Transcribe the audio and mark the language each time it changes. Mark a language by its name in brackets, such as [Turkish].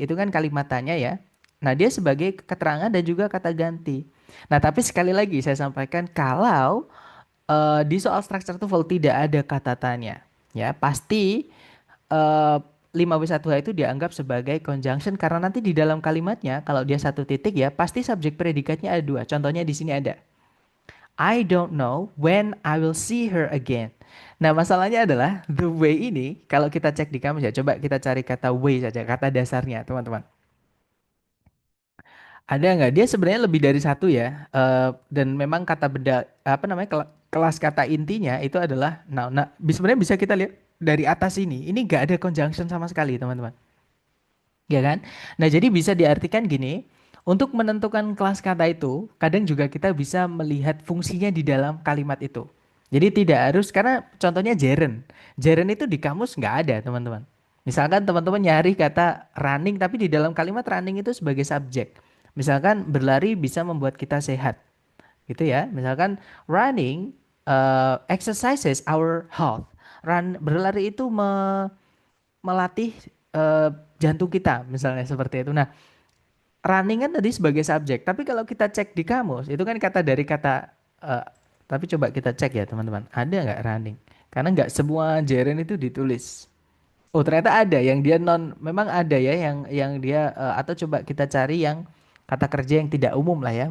[Indonesian] Itu kan kalimat tanya ya. Nah, dia sebagai keterangan dan juga kata ganti. Nah, tapi sekali lagi saya sampaikan kalau di soal structure TOEFL tidak ada kata tanya. Ya, pasti eh 5W1H itu dianggap sebagai conjunction karena nanti di dalam kalimatnya kalau dia satu titik ya pasti subjek predikatnya ada dua. Contohnya di sini ada [English] I don't know when I will see her again. [Indonesian] Nah, masalahnya adalah the way ini kalau kita cek di kamus ya, coba kita cari kata way saja, kata dasarnya, teman-teman. Ada nggak? Dia sebenarnya lebih dari satu ya. Dan memang kata benda apa namanya kelas kata intinya itu adalah noun. Nah, sebenarnya bisa kita lihat dari atas ini. Ini nggak ada conjunction sama sekali, teman-teman. Ya kan? Nah, jadi bisa diartikan gini. Untuk menentukan kelas kata itu, kadang juga kita bisa melihat fungsinya di dalam kalimat itu. Jadi tidak harus karena contohnya gerund. Gerund itu di kamus nggak ada, teman-teman. Misalkan teman-teman nyari kata running tapi di dalam kalimat running itu sebagai subjek. Misalkan berlari bisa membuat kita sehat, gitu ya. Misalkan [English] running exercises our health. [Indonesian] Berlari itu melatih eh, jantung kita, misalnya seperti itu. Nah, running kan tadi sebagai subjek, tapi kalau kita cek di kamus itu kan kata dari kata eh, tapi coba kita cek ya teman-teman, ada nggak running? Karena nggak semua gerund itu ditulis. Oh, ternyata ada yang dia non, memang ada ya yang dia atau coba kita cari yang kata kerja yang tidak umum lah ya.